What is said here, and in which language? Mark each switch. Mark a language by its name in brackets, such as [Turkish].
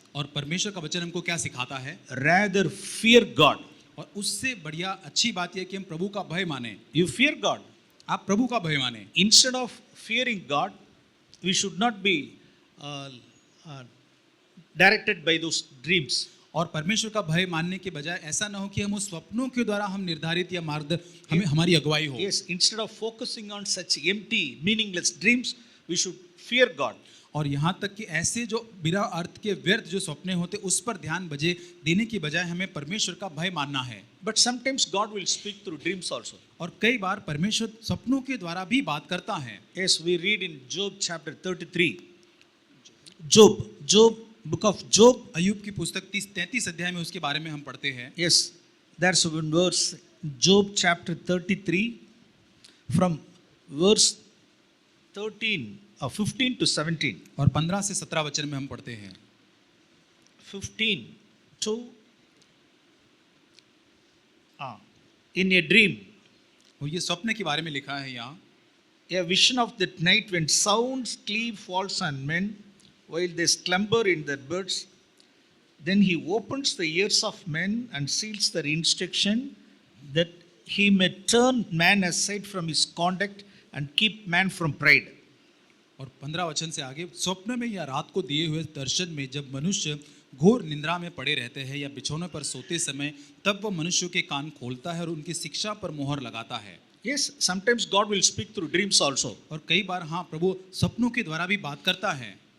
[Hindi] और परमेश्वर का वचन हमको क्या सिखाता है? [English] Rather fear God. [Hindi] और उससे बढ़िया अच्छी बात यह कि हम प्रभु का भय माने। [English] You fear God. [Hindi] आप प्रभु का भय माने। [English] Instead of fearing God, we should not be uh, directed by those dreams. [Hindi] और परमेश्वर का भय मानने के बजाय ऐसा ना हो कि हम उस स्वप्नों के द्वारा हम निर्धारित या हमें हमारी अगुवाई हो। [English] Yes, instead of focusing on such empty, meaningless dreams, we should fear God. [Hindi] और यहाँ तक कि ऐसे जो बिना अर्थ के व्यर्थ जो सपने होते उस पर ध्यान बजे देने की बजाय हमें परमेश्वर का भय मानना है। [English] But sometimes God will speak through dreams also. [Hindi] और कई बार परमेश्वर सपनों के द्वारा भी बात करता है। [English] Yes, we read in Job chapter 33. Job, book of Job. [Hindi] अय्यूब की पुस्तक 33 अध्याय में उसके बारे में हम पढ़ते हैं। [English] Yes, there's one verse, Job chapter 33, from verse 15 to 17. [Hindi] और 15 से 17 वचन में हम पढ़ते हैं। [English] 15 to in a dream, [Hindi] और ये स्वप्न के बारे में लिखा है यहाँ। [English] a vision of that night when sound sleep falls on men while they slumber in their beds. Then he opens the ears of men and seals their instruction, that he may turn man aside from his conduct and keep man from pride. [Hindi] और 15 वचन से आगे, स्वप्न में या रात को दिए हुए दर्शन में जब मनुष्य घोर निंद्रा में पड़े रहते हैं या बिछौने पर सोते समय, तब वह मनुष्यों के कान खोलता है और उनकी शिक्षा पर मोहर लगाता है। [English] Yes, sometimes God will speak through dreams also. [Hindi] और कई बार हाँ, प्रभु सपनों के द्वारा भी बात करता है।